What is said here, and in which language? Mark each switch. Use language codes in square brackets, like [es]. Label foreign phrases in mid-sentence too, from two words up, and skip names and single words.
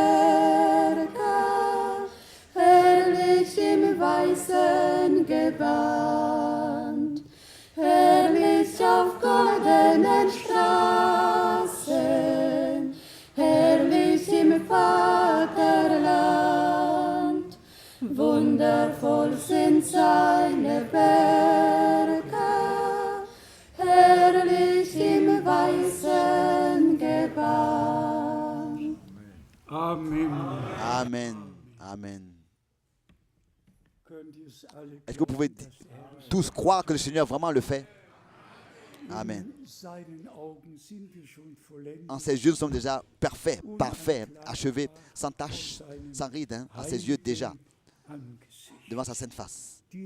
[de] Werke, herrlich im weißen Gewand, herrlich auf goldenen Straßen, herrlich im Vaterland, wundervoll sind seine Werke, herrlich im weißen Gewand. Amen. Amen. Amen. [fr] Est-ce que vous pouvez tous croire que le Seigneur vraiment le fait? Amen. En ses yeux, nous sommes déjà parfaits, achevés, sans tache, sans ride, hein, à ses yeux déjà, devant sa sainte face.